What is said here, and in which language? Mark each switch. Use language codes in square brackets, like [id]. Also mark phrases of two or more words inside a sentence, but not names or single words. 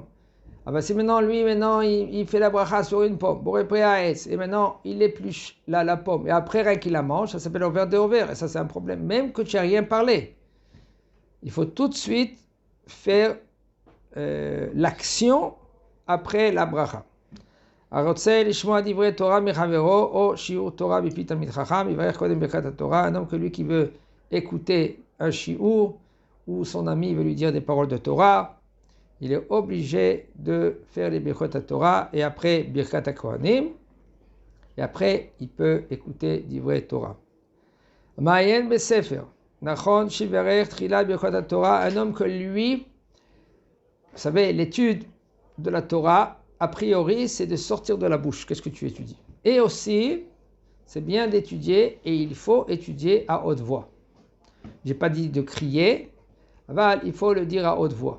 [fr] Ah ben si maintenant il fait la bracha sur une pomme, [he] בורא פרי העץ, [fr] et maintenant il épluche la pomme, et après rien qu'il la mange, ça s'appelle over de over, et ça c'est un problème, même que tu n'as rien parlé. Il faut tout de suite faire l'action après la bracha. [he] הרוצה לשמוע דברי תורה מחברו או שיעור תורה מפי תלמיד חכם, יברך קודם ברכת התורה. [fr] Un homme que lui qui veut écouter un shiur ou son ami veut lui dire des paroles de Torah, il est obligé de faire les [he] ברכות תורה [fr] et après [he] ברכת הכהנים, [fr] et après il peut écouter [he] דברי תורה. מעיין בספר, נכון שיברך תחילה ברכות Torah, [fr] un homme que lui, vous savez, l'étude de la Torah, a priori, c'est de sortir de la bouche. Qu'est-ce que tu étudies? Et aussi, c'est bien d'étudier, et il faut étudier à haute voix. Je n'ai pas dit de crier, mais il faut le dire à haute voix.